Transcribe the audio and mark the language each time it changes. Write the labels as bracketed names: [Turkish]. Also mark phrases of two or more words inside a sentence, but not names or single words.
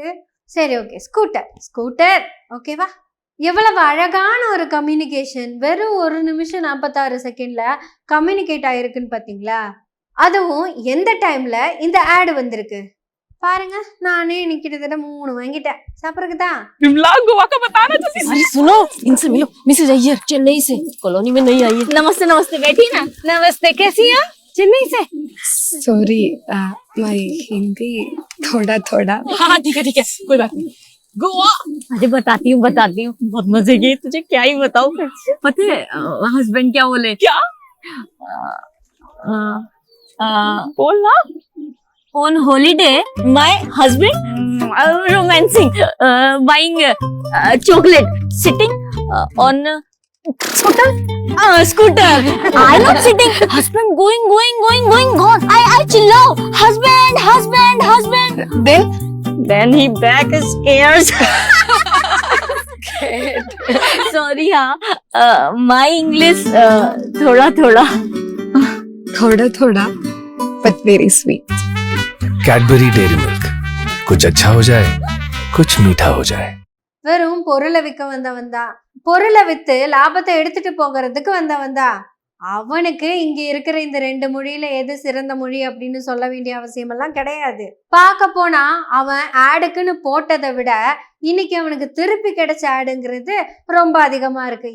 [Tamil] சரி, ஓகே, ஸ்கூட்டர் ஓகேவா. எவ்வளவு அழகான ஒரு கம்யூனிகேஷன், வெறும் 1 நிமிஷம் 46 செகண்ட்ல கம்யூனிகேட் ஆயிருக்குன்னு பாத்தீங்களா. அதுவும் எந்த டைம்ல இந்த ஆட் வந்திருக்கு பாருங்க. நானே இன்னைக்கு கிட்டத்தட்ட 3 வாங்கிட்டேன். சாப்பிடுறதுதான் [Hindi] सुनो, इनसे मिलो। मिसेज अय्यर चेन्नई से, कॉलोनी में नहीं आई है। नमस्ते बैठी ना। नमस्ते, कैसी हैं? चेन्नई से। [English] Sorry, my Hindi थोड़ा [Hindi] हाँ ठीक है, कोई बात नहीं। गोवा, अरे बताती हूँ बहुत मजे की। तुझे क्या ही बताऊँ, पता है हस्बैंड क्या बोले? क्या बोलना? [English] On holiday, my husband romancing, buying chocolate, sitting on scooter. I not sitting. Husband going, gone. I chill out. Husband. Then he back scares. Sorry, my English थोड़ा, but very sweet. [Hindi] कैडबरी डेयरी मिल्क, कुछ अच्छा हो जाए, कुछ मीठा हो जाए. [Tamil] வெறும் பொருளை விற்க வந்தவன்தா, பொருளை வித்து லாபத்தை எடுத்துட்டு போகிறதுக்கு வந்தவன்தா. அவனுக்கு இங்க இருக்கிற இந்த 2 மொழியில எது சிறந்த மொழி அப்படின்னு சொல்ல வேண்டிய அவசியம் எல்லாம் கிடையாது. பார்க்க போனா அவன் ஆடுக்குன்னு போட்டதை விட இன்னைக்கு அவனுக்கு திருப்பி கிடைச்ச ஆடுங்கிறது ரொம்ப அதிகமா இருக்கு.